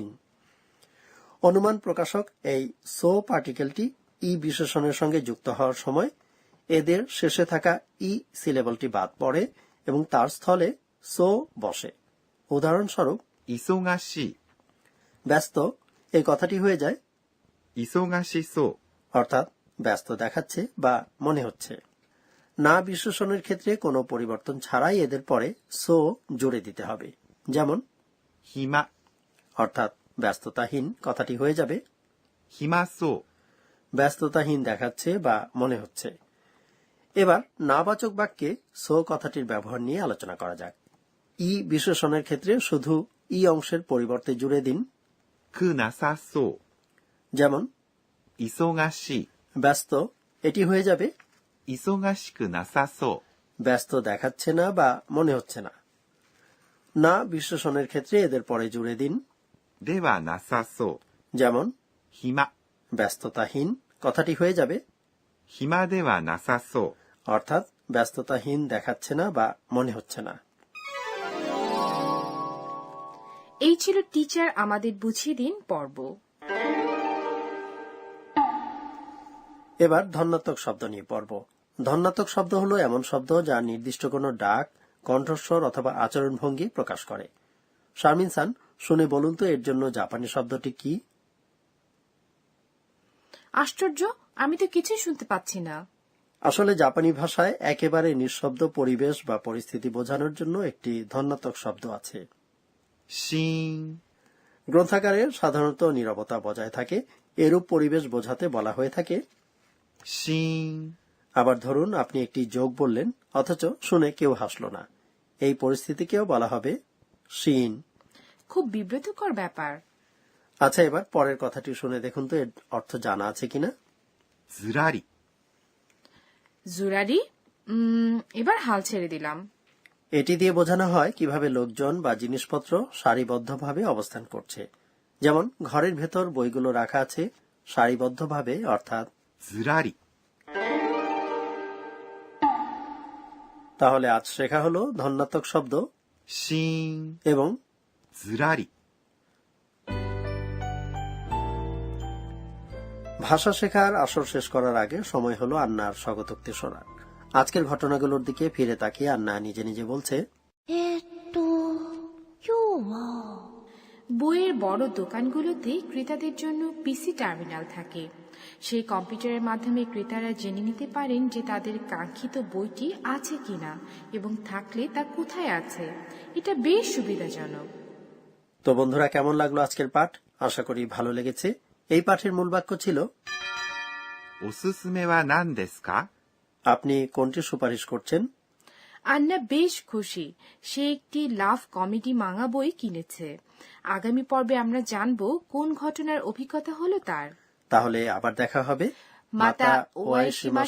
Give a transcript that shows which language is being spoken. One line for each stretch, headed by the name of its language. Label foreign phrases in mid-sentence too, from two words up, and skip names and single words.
Bangla: অনুমান প্রকাশক এই সো পার্টিকেলটি ই বিশেষণের সঙ্গে যুক্ত হওয়ার সময় এদের শেষে থাকা ই সিলেবলটি বাদ পড়ে এবং তার স্থলে সো বসে। উদাহরণস্বরূপ
Japanese: 忙しい。
Bangla: ব্যস্ত এই কথাটি হয়ে যায়
Japanese: 忙しそう。
Bangla: অর্থাৎ ব্যস্ত দেখাচ্ছে বা মনে হচ্ছে। না বিশেষণের ক্ষেত্রে কোনো পরিবর্তন ছাড়াই এদের পরে সো জুড়ে দিতে হবে, যেমন
Japanese: 暇。
Bangla: অর্থাৎ ব্যস্ততাহীন কথাটি হয়ে যাবে
Japanese: 暇そう。
Bangla: ব্যস্ততাহীন দেখাচ্ছে বা মনে হচ্ছে। এবার নাবাচক বাক্যে সো কথাটির ব্যবহার নিয়ে আলোচনা করা যাক। ই বিশেষণের ক্ষেত্রে শুধু ই অংশের পরিবর্তে জুড়ে দিন,
Japanese: くなさそう。
Bangla: যেমন
Japanese: 忙しい。
Bangla: ব্যস্ত এটি হয়ে যাবে
Japanese: 忙しくなさそう。
Bangla: ব্যস্ত দেখাচ্ছে না বা মনে হচ্ছে না। না বিশেষণের ক্ষেত্রে এদের পরে জুড়ে দিন,
Japanese: ではなさそう。
Bangla: যেমন
Japanese: 暇。
Bangla: ব্যস্ততাহীন কথাটি হয়ে যাবে
Japanese: 暇ではなさそう。
Bangla: অর্থাৎ ব্যস্ততাহীন দেখাচ্ছে না বা মনে হচ্ছে না। এই ছিল টিচার আমাদের বুঝিয়ে দিন পর্ব। এবার ধন্যাত্মক শব্দ নিয়ে পড়ব। ধন্যাত্মক শব্দ হলো এমন শব্দ যা নির্দিষ্ট কোনো ডাক, কণ্ঠস্বর অথবা আচরণভঙ্গি প্রকাশ করে। শারমিন সান, শুনে বলুন তো এর জন্য জাপানি শব্দটি কি? আশ্চর্য, আমি তো কিছুই শুনতে পাচ্ছি না। আসলে জাপানি ভাষায় একেবারে নিঃশব্দ পরিবেশ বা পরিস্থিতি বোঝানোর জন্য একটি ধন্যাত্মক শব্দ আছে।
Japanese: しーん。
Bangla: গ্রন্থাগারে সাধারণত নীরবতা বজায় থাকে, এরূপ পরিবেশ বোঝাতে বলা হয়ে থাকে
Japanese: しーん。
Bangla: আবার ধরুন আপনি একটি জোক বললেন অথচ শুনে কেউ হাসল না, এই পরিস্থিতিকেও বলা হবে শিন। খুব বিব্রতকর ব্যাপার। আচ্ছা, এবার পরের কথাটি শুনে দেখুন তো এর অর্থ জানা আছে কিনা।
Japanese: ずらり。
Bangla: জুরারি, এবার হাল ছেড়ে দিলাম। এটি দিয়ে বোঝানো হয় কিভাবে লোকজন বা জিনিসপত্র সারিবদ্ধভাবে অবস্থান করছে। যেমন ঘরের ভেতর বইগুলো রাখা আছে সারিবদ্ধভাবে, অর্থাৎ
Japanese: ずらり。
Bangla: তাহলে আজ শেখা হলো ধন্যাত্মক শব্দ
Japanese: しーん。
Bangla: এবং
Japanese: ずらり。
Bangla: ভাষা শেখার আসর শেষ করার আগে সময় হলো আন্নার স্বগতোক্তি শোনার। আজকের ঘটনাগুলোর দিকে ফিরে তাকিয়ে আন্না নিজে নিজে বলছে,
Japanese: 今日は
Bangla: বইয়ের বড় দোকানগুলোতে ক্রেতাদের জন্য
English: PC terminal
Bangla: থাকে। সেই কম্পিউটারের মাধ্যমে ক্রেতারা জেনে নিতে পারেন যে তাদের কাঙ্ক্ষিত বইটি আছে কিনা এবং থাকলে তা কোথায় আছে। এটা বেশ সুবিধাজনক। তো বন্ধুরা, কেমন লাগলো আজকের পাঠ? আশা করি ভালো লেগেছে। এই পাঠের মূল বাক্য ছিল
Japanese: おすすめは何ですか?
Bangla: আপনি কোনটি সুপারিশ করছেন? আন্না বেশ খুশি, সে একটি
English: love comedy
Bangla: মাঙ্গা বই কিনেছে। আগামী পর্বে আমরা জানব কোন ঘটনার অভিজ্ঞতা হলো তার। তাহলে আবার দেখা হবে।